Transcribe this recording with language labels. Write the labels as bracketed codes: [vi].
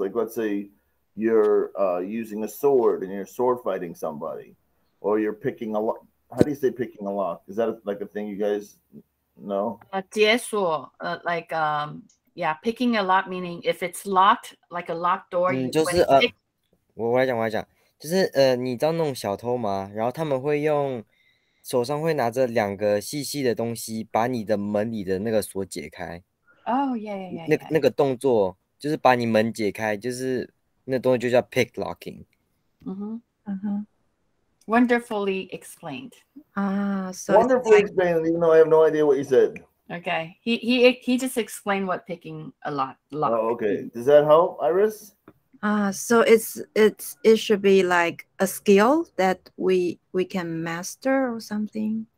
[en] Like let's say you're using a sword and you're sword fighting somebody, or you're picking a lock. How do you say picking a lock? Is that like a thing you guys know? 解锁, like yeah, picking a lock meaning if it's locked, like a locked door. [zh] 就是我来讲，就是你知道那种小偷吗？然后他们会用手上会拿着2个细细的东西，把你的门里的那个锁解开。 [en] Oh yeah. [zh] 那个动作就是把你门解开，就是那动作就叫 pick locking。 [en] Wonderfully explained. So wonderfully explained, even though I have no idea what you said. Okay, he just explained what picking a lock. Oh, okay. Does that help, Iris? So it should be like a skill that we can master or something.